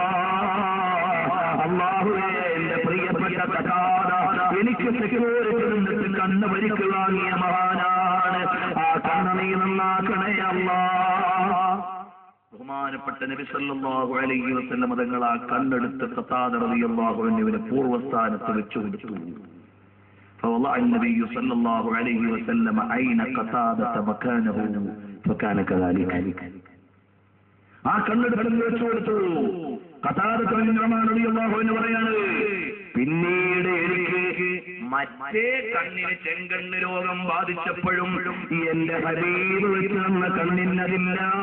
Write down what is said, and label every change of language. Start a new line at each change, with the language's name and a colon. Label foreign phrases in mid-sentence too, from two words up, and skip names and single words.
Malayalam: അല്ലാഹുവേ, എന്റെ പ്രിയപ്പെട്ട ഖതാദ എനിക്ക് സെക്യൂരിറ്റി നിന്നിട്ട് കണ്ണ് പരിക്ക് വാങ്ങിയ മഹാനാണ്. ആ കണ്ണ് നീ നന്നാക്കണേ അല്ലാഹ്. ബഹുമാനപ്പെട്ട നബി സല്ലല്ലാഹു അലൈഹി വസല്ലം തങ്ങൾ ആ കണ്ണെടുത്ത് ഖതാദ റളിയല്ലാഹു അൻഹുവിനെ പൂർവ്വസ്ഥാനത്ത് വെച്ചു കൊടുത്തു.
Arabic: فوضع النبي صلى الله عليه وسلم عين قتادة مكانه فكان كذلك.
Malayalam: ആ കണ്ണെടുത്ത് വെച്ചു കൊടുത്തു. ഖതാദ റളിയല്ലാഹു അൻഹു പറയാണ്, പിന്നീട് എനിക്ക് മറ്റേ കണ്ണിന് ചെങ്കണ്ണ് രോഗം ബാധിച്ചപ്പോഴും എന്റെ ഹബീബ് വെച്ച് തന്ന കണ്ണിനതില്ല.